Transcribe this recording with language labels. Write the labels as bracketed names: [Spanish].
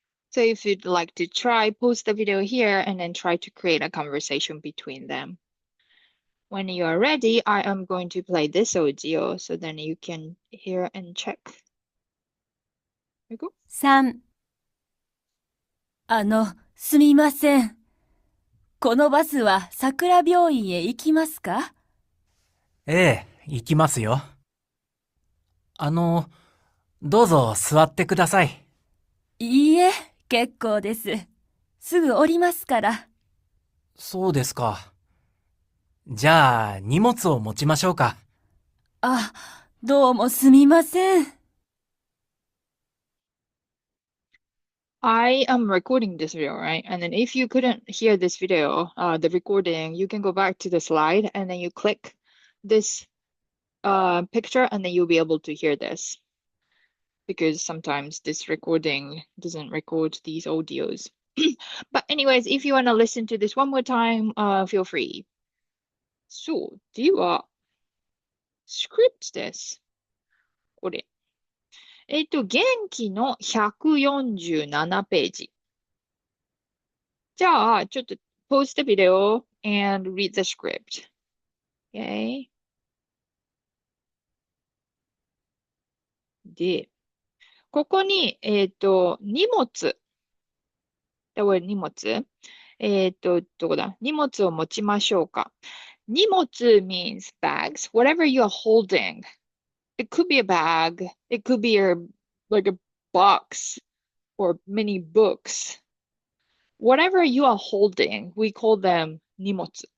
[English] so if you'd like to try, pause the video here and then try to create a conversation between them. When you are ready, I am going to play this audio so then you can hear and check. Here we go. [Japanese] 3、すみません。このバスは桜病院へ行きますか？ええ、行きますよ。あの、どうぞ座ってください。いいえ、結構です。すぐ降りますから。そうですか。じゃあ、荷物を持ちましょうか。あ、どうもすみません。 [English] I am recording this video, right? And then if you couldn't hear this video, the recording, you can go back to the slide and then you click this picture and then you'll be able to hear this because sometimes this recording doesn't record these audios. But anyways, if you want to listen to this one more time, feel free. [Japanese] そう、では、script です。これ。元気の147ページ。じゃあ、ちょっと [English] pause the video and read the script. Okay? [Japanese] で、ここに、荷物。荷物。どこだ荷物を持ちましょうか。 [English] 荷物 means bags, whatever you're holding. It could be a bag. It could be like a box or many books. Whatever you are holding, we call them 荷物.